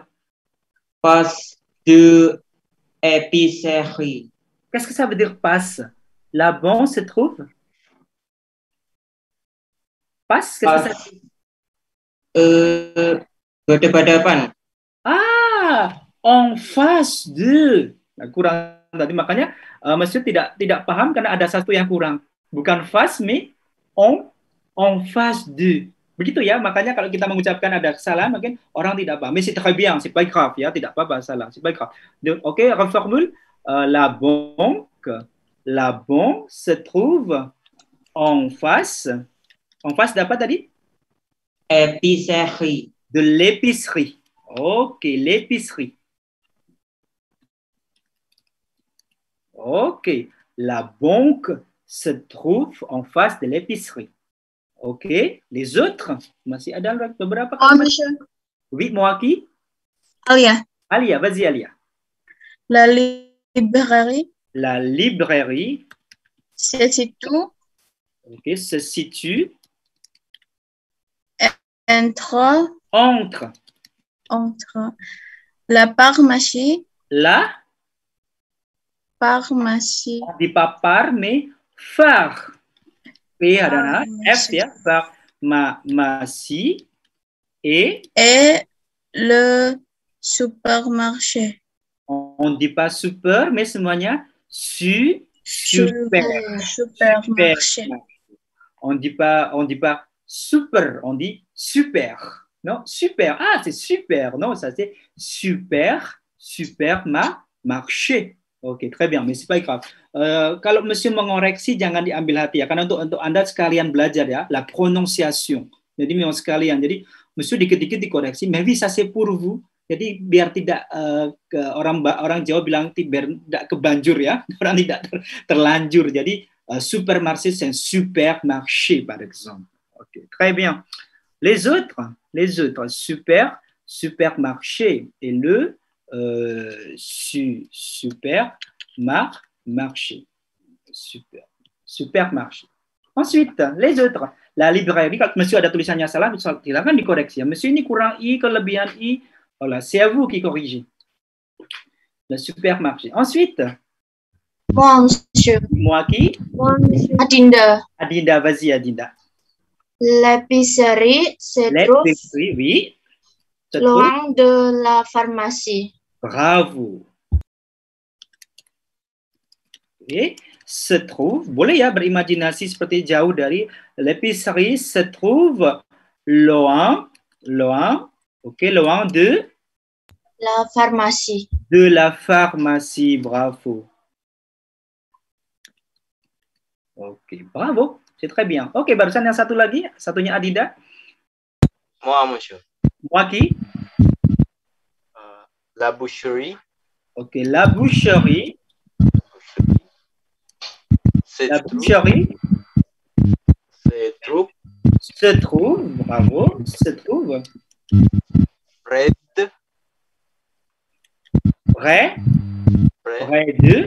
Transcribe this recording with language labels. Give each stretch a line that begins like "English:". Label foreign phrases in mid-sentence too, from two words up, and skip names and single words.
French: face de l'épicerie. Qu'est-ce que ça veut dire passe? La banque se trouve passe? Qu'est-ce que ça veut dire?
Indonesian: Berdepan.
French: Ah, en face de.
Indonesian: Nah, kurang tadi makanya Monsieur tidak paham karena ada satu yang kurang.
French: Bukan face mais en face de.
Indonesian: Begitu ya, makanya kalau kita mengucapkan ada kesalahan mungkin orang tidak paham.
French: Mais c'est très bien, c'est pas grave ya,
Indonesian: tidak apa-apa salah,
French: c'est pas grave. Ok, reformule. La banque se trouve en face. En face d'
Indonesian: apa tadi?
French: Épicerie. De l'épicerie. Ok, l'épicerie. Ok, la banque se trouve en face de l'épicerie. OK. Les autres,
Indonesian: masih ada beberapa Oh, kalimat?
French: monsieur. Oui, Moaki? Alia. Alia, vas-y, Alia. La librairie La librairie, se situe OK, se situe entre entre la pharmacie, la, pharmacie, on dit pas par, mais phare.
Indonesian: P adalah F ya,
French: pharmacie et le supermarché. on ne dit pas super, mais semuanya super. Supermarché. On dit pas super, on dit super. Non, super. Ah, c'est super. Non, ça c'est super, marché. Oke, très bien, mais c'est pas grave.
Indonesian: Kalau Monsieur mengoreksi jangan diambil hati ya, karena untuk Anda sekalian belajar ya,
French: la prononciation.
Indonesian: Jadi memang sekalian. Jadi Monsieur dikit-dikit dikoreksi,
French: mais oui, ça c'est pour vous.
Indonesian: Jadi biar tidak orang Jawa bilang biar tidak kebanjur ya, orang tidak terlanjur.
French: Jadi supermarché c'est un supermarché par exemple. Ok, très bien. Les autres, supermarché et le supermarché. Supermarché. Ensuite, les autres. La librairie,
Indonesian: kalau Monsieur ada tulisannya salah, silakan dikoreksi. Monsieur ini kurang I, kelebihan I.
French: Voilà, c'est à vous qui corrigez. Le supermarché. Ensuite. Moi, monsieur. Moi qui? Moi, monsieur. Adinda. Adinda, vas-y, Adinda. L'épicerie se trouve oui. loin de la pharmacie. Bravo. Okay. Se trouve,
Indonesian: boleh ya berimajinasi seperti jauh dari
French: l'épicerie se trouve loin, ok, loin de la pharmacie. De la pharmacie, bravo. Ok, bravo, c'est très bien.
Indonesian: Ok, barusan yang satu lagi, satunya Adida.
French: Moi, monsieur. Moi qui? La boucherie. Ok, la boucherie. La boucherie se trouve, bravo, se trouve près de